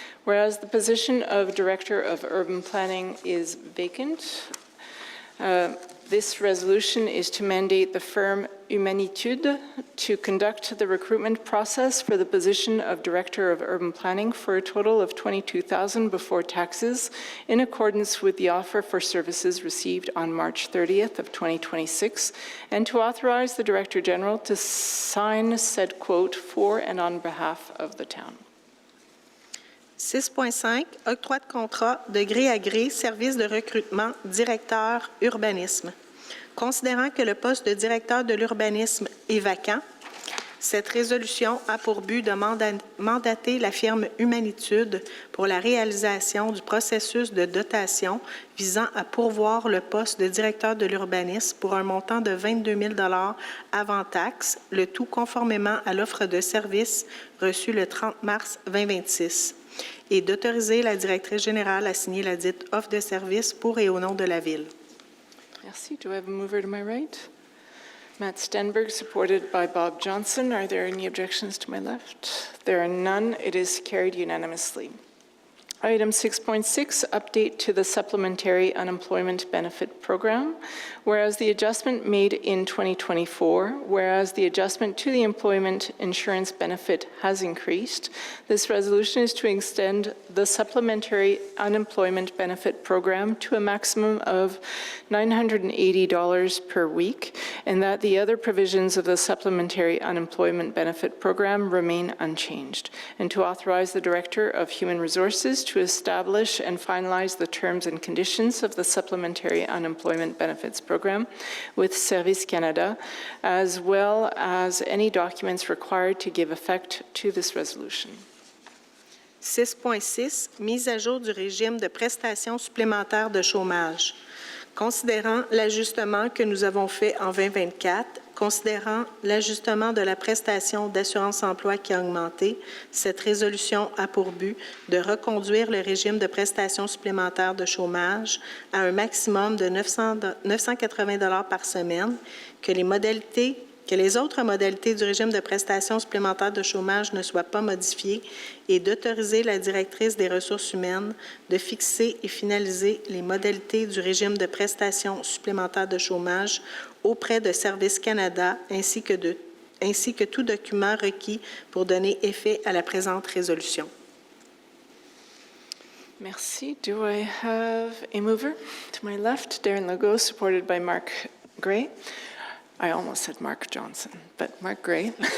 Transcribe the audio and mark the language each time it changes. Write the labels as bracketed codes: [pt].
[en] Whereas the position of Director of Urban Planning is vacant, this resolution is to mandate the firm Humanitude to conduct the recruitment process for the position of Director of Urban Planning for a total of $22,000 before taxes, in accordance with the offer for services received on March 30th of 2026, and to authorize the Director General to sign said quote for and on behalf of the town. [fr] 6.5, octroi de contrat de gré à gré, service de recrutement, directeur urbanisme. Considérant que le poste de directeur de l'urbanisme est vacant, cette résolution a pour but de mandater la firme Humanitude pour la réalisation du processus de dotation visant à pourvoir le poste de directeur de l'urbanisme pour un montant de 22 000 $ avant taxe, le tout conformément à l'offre de service reçue le 30 mars 2026, et d'autoriser la directrice générale à signer la dite offre de service pour et au nom de la Ville. Merci. [en] Do I have a mover to my right? Matt Stenberg, supported by Bob Johnson. Are there any objections to my left? There are none. It is carried unanimously. Item 6.6, update to the Supplementary Unemployment Benefit Program. Whereas the adjustment made in 2024, whereas the adjustment to the employment insurance benefit has increased, this resolution is to extend the Supplementary Unemployment Benefit Program to a maximum of $980 per week, and that the other provisions of the Supplementary Unemployment Benefit Program remain unchanged, and to authorize the Director of Human Resources to establish and finalize the terms and conditions of the Supplementary Unemployment Benefits Program with Service Canada, as well as any documents required to give effect to this resolution. [fr] 6.6, mise à jour du régime de prestations supplémentaires de chômage. Considérant l'ajustement que nous avons fait en 2024, considérant l'ajustement de la prestation d'assurance-emploi qui a augmenté, cette résolution a pour but de reconduire le régime de prestations supplémentaires de chômage à un maximum de 980 $ par semaine, que les autres modalités du régime de prestations supplémentaires de chômage ne soient pas modifiées et d'autoriser la directrice des ressources humaines de fixer et finaliser les modalités du régime de prestations supplémentaires de chômage auprès de Service Canada ainsi que tout document requis pour donner effet à la présente résolution. [en] Merci. Do I have a mover? To my left, Darren Legault, supported by Mark Gray. I almost said Mark Johnson, but Mark Gray.